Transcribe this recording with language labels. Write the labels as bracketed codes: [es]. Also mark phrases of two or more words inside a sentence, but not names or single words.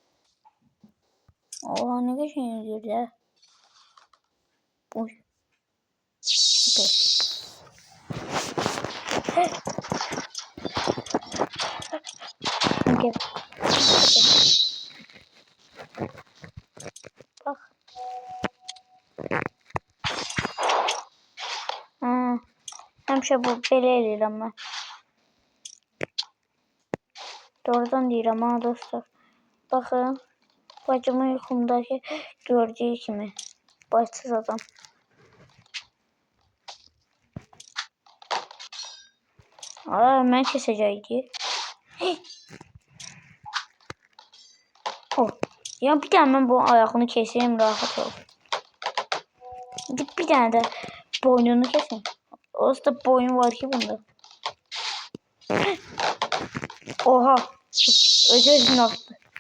[tr] Oha ne geçiyor ya. Oy. Süper. Gel. Bak. [az] Həmişə bu belə eləyirəm mən. Doğrudan deyirəm ha dostlar. Baxın. Bacımın yuxumdakı gördüyü kimi. Başsız adam. Mən kesəcəkdi. Oh. [tr] Ya bir tane ben bu ayağını keseyim rahat ol. Bir tane de boynunu keseyim. [az] Orada boyun var ki bunda. [tr] Oha. Özü attı.